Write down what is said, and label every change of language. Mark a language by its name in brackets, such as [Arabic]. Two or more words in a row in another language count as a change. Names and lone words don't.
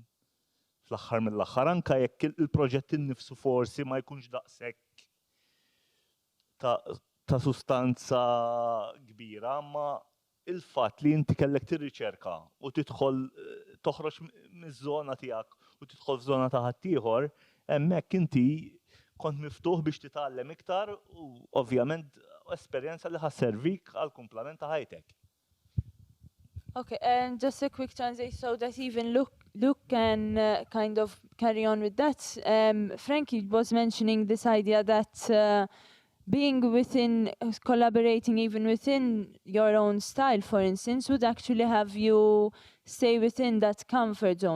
[Maltese] Fl-aħħar mill-aħħar anke jekk il-proġett innifsu forsi ma jkunx daqshekk ta' sustanza kbira, ma il-fatt li inti kellek tirriċerka u tidħol toħroġ miż-żona tiegħek u tidħol f'żona ta' ħaddieħor, hemmhekk inti kont miftuħ biex titgħallem iktar u ovvjament esperjenza li ħasservik għal kumplament ta' ħajtek. [English] Okay, and just a quick translation so that even Luke can kind of carry on with that. Frankie was mentioning this idea that being collaborating even within your own style, for instance, would actually have you stay within that comfort zone.